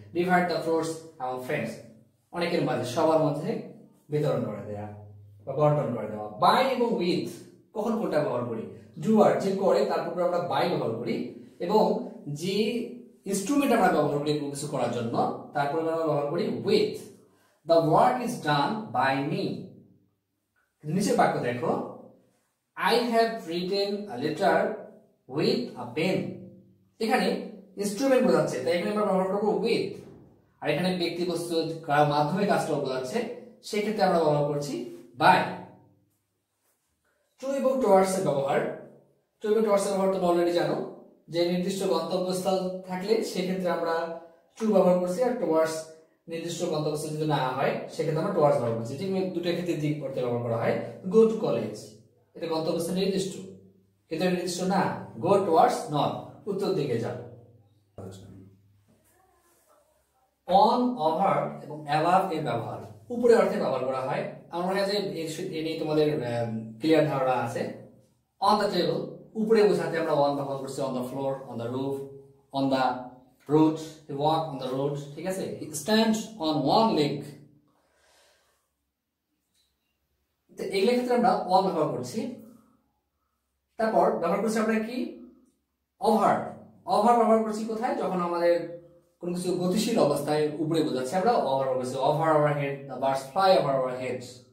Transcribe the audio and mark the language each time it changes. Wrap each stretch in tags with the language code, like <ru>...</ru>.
<en>divide the fruits among friends,</en> <bn>অনেকের মাঝে, সবার মধ্যে বিতরণ করে দেওয়া বা বন্টন করে দেওয়া। বাই এবং উইথ কখন কোনটা ব্যবহার করি? ডুয়ার যে করে তারপর আমরা বাই ব্যবহার করি, এবং যে ইনস্ট্রুমেন্ট আমরা ব্যবহার করি কিছু করার জন্য তারপর আমরা ব্যবহার করি with.</bn> <en>The work is done by me.</en> <bn>নিচে বাক্য দেখো,</bn> <en>I have written a letter with a pen।</en> <bn>এখানে ইনস্ট্রুমেন্ট বোঝাচ্ছে, তাই এখানে আমরা ব্যবহার করব with। আর এখানে ব্যক্তি বস্তু মাধ্যমে কাজটা বোঝাচ্ছে, সেই ক্ষেত্রে আমরা ব্যবহার করছি by। টু এবং টুয়ার্ডস এর ব্যবহার, টু এবং টুয়ার্ডস এর ব্যবহার তোমরা অলরেডি জানো, যে নির্দিষ্ট গন্তব্যস্থল থাকলে সেই ক্ষেত্রে আমরা টু ব্যবহার করছি, আর টুয়ার্ডস নির্দিষ্ট গন্তব্যস্থল যদি না হয় সেক্ষেত্রে আমরা টুয়ার্ডস ব্যবহার করছি। ঠিক দুটো ক্ষেত্রে দিক করতে ব্যবহার করা হয়।</bn> <en>go to college,</en> <bn>এটা গন্তব্যস্থল নির্দিষ্ট, কিন্তু নির্দিষ্ট না।</bn> <en>go towards north,</en> <bn>উত্তর দিকে যাও। অন, ওভার এবং অ্যাবাভ এর ব্যবহার উপরে অর্থে ব্যবহার করা হয়। আমার মনে হয় যে এ নিয়ে তোমাদের ক্লিয়ার ধারণা আছে।</bn> <en>on the table</en> <bn>উপরে বোঝাতে আমরা</bn> <en>on ব্যবহার করছি, on the floor, on the roof, on the road, he walk on the road,</en> <bn>ঠিক আছে,</bn> <en>he stands on one leg।</en> <bn>তো এগুলোর ক্ষেত্রে আমরা on ব্যবহার করছি। তারপর ব্যবহার করছি আমরা কি ওভার। ওভার ব্যবহার করছি কোথায়, যখন আমাদের কোনো কিছু গতিশীল অবস্থায় উপরে বোঝাচ্ছে আমরা ওভার ব্যবহার করছি,</bn> <en>Over our head, the birds fly over our heads.</en>